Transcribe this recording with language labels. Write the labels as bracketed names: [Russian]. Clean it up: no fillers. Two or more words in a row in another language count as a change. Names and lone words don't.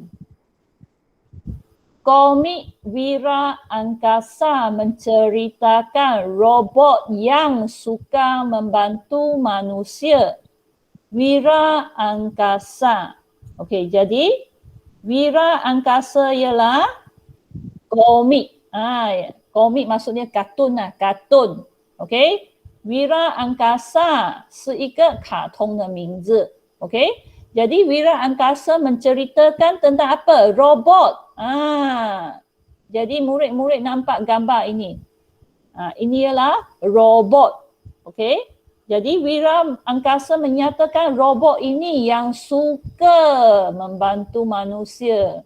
[Malay] Komik Wira Angkasa menceritakan robot yang suka membantu manusia. Wira Angkasa. Okey, jadi Wira Angkasa ialah komik. Komik maksudnya kartun lah, kartun. [Chinese] Okey. Wira Angkasa 是一个卡通的名字。Okey. [Malay] Jadi Wira Angkasa menceritakan tentang apa? Robot. Jadi murid-murid nampak gambar ini. Ini ialah robot. Okey. Jadi Wira Angkasa menyatakan robot ini yang suka membantu manusia.